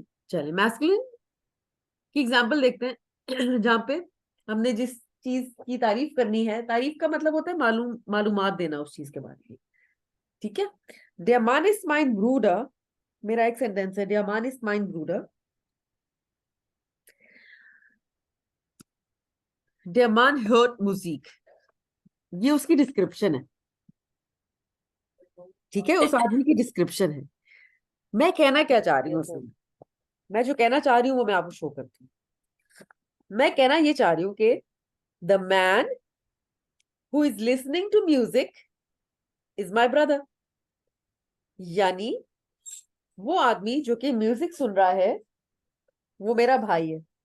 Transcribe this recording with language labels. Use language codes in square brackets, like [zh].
[hi] चलिए मैस्कुलिन की एग्जांपल देखते हैं जहां पे हमने जिस चीज की तारीफ करनी है, तारीफ का मतलब होता है मालूमात देना उस चीज के बारे में। ठीक है, [de] Der Mann ist mein Bruder, [hi] मेरा एक सेंटेंस है, [de] Der Mann ist mein Bruder, Der Mann hört Musik, [hi] ये उसकी डिस्क्रिप्शन है। ठीक है, उस आदमी की डिस्क्रिप्शन है। मैं कहना क्या चाह रही हूँ उसमें, मैं जो कहना चाह रही हूँ वो मैं आपको शो करती हूँ। मैं कहना ये चाह रही हूँ कि [en] the man who is listening to music is my brother, [hi] यानी वो आदमी जो कि म्यूजिक सुन रहा है वो मेरा भाई है।